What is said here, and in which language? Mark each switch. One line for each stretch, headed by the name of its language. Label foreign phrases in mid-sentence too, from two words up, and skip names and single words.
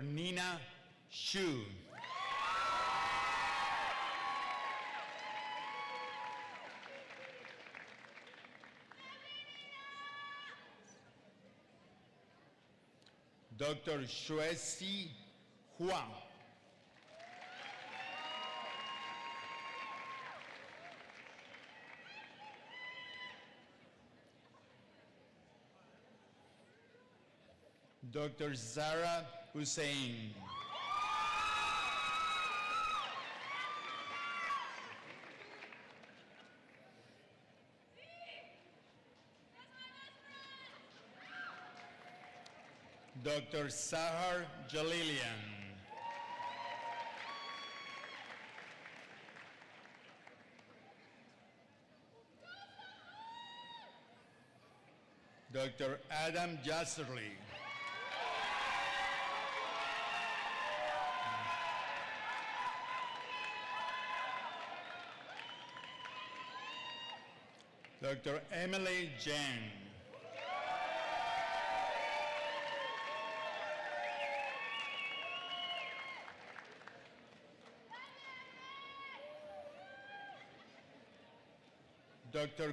English: Nina Shu. Dr. Shuesi Huang. Dr. Zara Hussein. Dr. Sahar Jalilian. Dr. Adam Jasserly. Dr. Emily Jang. Dr.